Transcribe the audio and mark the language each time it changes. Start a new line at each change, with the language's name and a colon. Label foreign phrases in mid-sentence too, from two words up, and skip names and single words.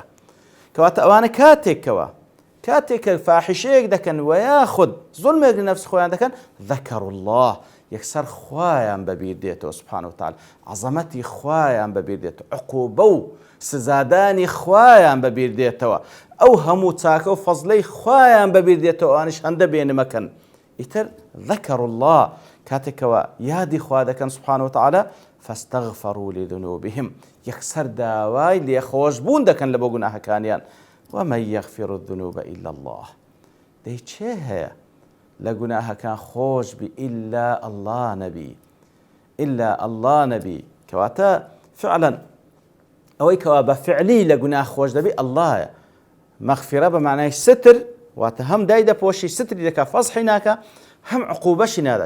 Central Kurdish: کەواتە ئەوانە کاتێک کە فاحشەیەک دەکەن و یاخود زوڵمێک لە نەفس خۆیان دەکەن،
Arabic: ذەکەروا الله
Central Kurdish: یەکسەر خوایان بەبیر دێتەوە سوبحانه وتعالى، عەزەمەتی خوایان بەبیر دێتەوە، عقوبە و سزادانی خوایان بەبیر دێتەوە، ئەو هەموو چاکە و فەزلەی خوایان بەبیر دێتەوە، ئەوانیش هەندە بێنمەکەن. ئیتر
Arabic: ذەکەروا الله
Central Kurdish: کاتێکەوە یادی خوا دەکەن
Arabic: سوبحانه وتعالى فاستغفروا لذنوبهم،
Central Kurdish: یەکسەر داوای لێخۆشبوون دەکەن لە بۆ گوناهەکانیان.
Arabic: ومن يغفر الذنوب إلا الله،
Central Kurdish: دەی چێ هەیە لە گوناهەکان خۆش بی
Arabic: ئیلا الله
Central Kurdish: نەبی،
Arabic: ئیلا الله
Central Kurdish: نەبی، کەواتە فعلا ئەوەی کەوا بە فعلی لە گوناه خۆش دەبی ئەڵڵایە، مەغفرە بە معنای ستر، واتە هەم دای دەپۆشی ستری دەکا فەزحی ناکە، هەم عقوبەشی نادا.